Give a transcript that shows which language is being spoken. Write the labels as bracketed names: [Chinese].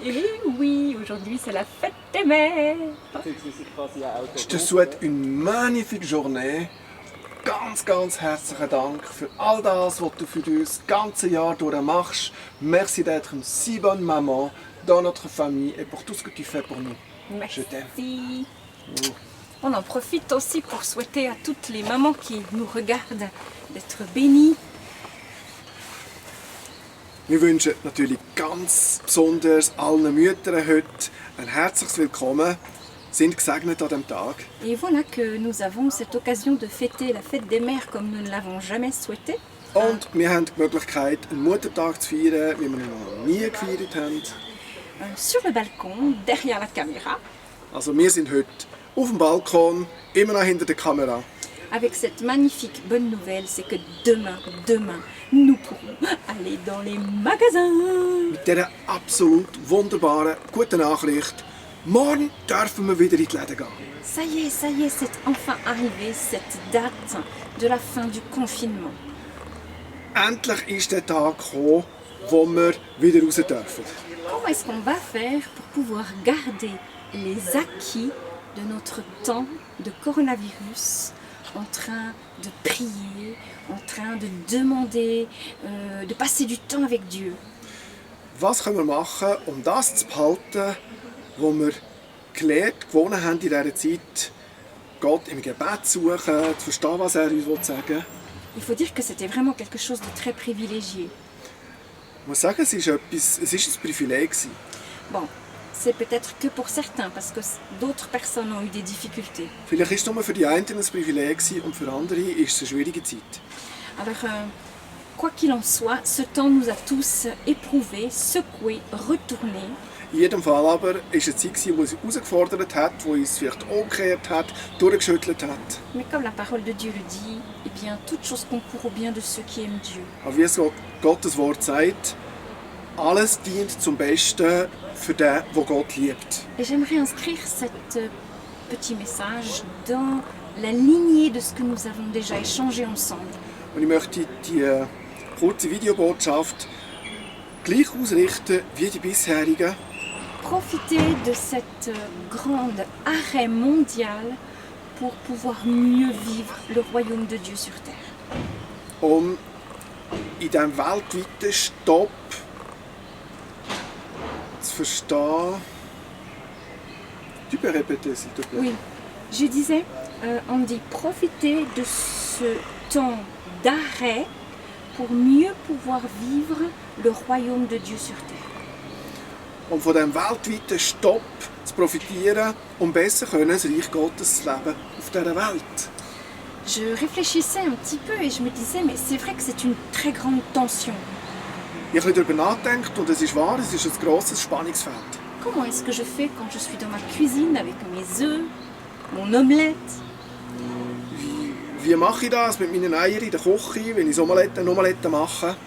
[French] Eh oui, aujourd'hui c'est la fête des mères. Je te souhaite une magnifique journée. [German] Ganz herzlichen Dank für all das, was du für uns das ganze Jahr durch machst. [French] Merci d'être une si bonne maman dans notre famille et pour tout ce que tu fais pour nous. Je t'aime. Merci. On en profite aussi pour souhaiter à toutes les mamans qui nous regardent d'être bénies. [German] Wir wünschen natürlich ganz besonders allen Müttern heute ein herzliches Willkommen. Sind gesegnet an diesem Tag. [French] Et voilà que nous avons cette occasion de fêter la fête des mères comme nous ne l'avons jamais souhaité. [German] Und wir haben die Möglichkeit, einen Muttertag zu feiern, wie wir ihn noch nie gefeiert haben. [French] Sur le balcon, derrière la caméra, [German] Also wir sind heute auf dem Balkon, immer noch hinter der Kamera. [French] avec cette magnifique bonne nouvelle, c'est que demain, nous pourrons aller dans les magasins. [German] Mit dieser absolut wunderbaren, guten Nachricht. Morgen dürfen wir wieder in die Läden gehen. [French] Ça y est, c'est enfin arrivé, cette date de la fin du confinement. [German] Endlich ist der Tag gekommen, wo wir wieder raus dürfen. [French] Comment est-ce qu'on va faire pour pouvoir garder les acquis de notre temps de coronavirus en train de prier, en train de demander, de passer du temps avec Dieu? [German] Was können wir machen, um das zu behalten, was wir gewonnen haben in dieser Zeit, Gott im Gebet zu suchen, zu verstehen, was er uns sagen will? [French] Il faut dire que c'était vraiment quelque chose de très privilégié. [German] Ich muss sagen, es war ein Privileg. [French] Bon, c'est peut-être que pour certains, parce que d'autres personnes ont eu des difficultés. [German] Vielleicht war es nur für die einen ein Privileg und für andere ist es eine schwierige Zeit. [French] Alors, quoi qu'il en soit, ce temps nous a tous éprouvés, secoués, retournés. [German] In jedem Fall aber war es eine Zeit, die uns herausgefordert hat, die uns vielleicht umgekehrt hat, durchgeschüttelt hat. [French] Mais comme la parole de Dieu le dit, eh bien, toute chose concourt au bien de ceux qui aiment Dieu. [German] Aber wie es Gottes Wort sagt, alles dient zum Besten für den, der Gott liebt. [French] Et j'aimerais inscrire cet petit message dans la lignée de ce que nous avons déjà échangé ensemble. [German] Und ich möchte die kurze Videobotschaft gleich ausrichten wie die bisherigen. [French] Profiter de cette grande arrêt mondial pour pouvoir mieux vivre le royaume de Dieu sur terre. [German] Um in diesem weltweiten Stopp zu verstehen. [French] Tu peux répéter, s'il te plaît? Oui, je disais, on dit profiter de ce temps d'arrêt pour mieux pouvoir vivre le royaume de Dieu sur terre. [German] Um von diesem weltweiten Stopp zu profitieren, um besser das Reich Gottes zu leben auf dieser Welt. [French] Je réfléchissais un petit peu et je me disais, mais c'est vrai que c'est une très grande tension. [German] Ich habe darüber nachgedacht und es ist wahr, es ist ein grosses Spannungsfeld. [French] Comment est-ce que je fais quand je suis dans ma cuisine avec mes œufs, mon omelette? [German] Wie mache ich das mit meinen Eiern in der Küche, wenn ich eine Omelette mache?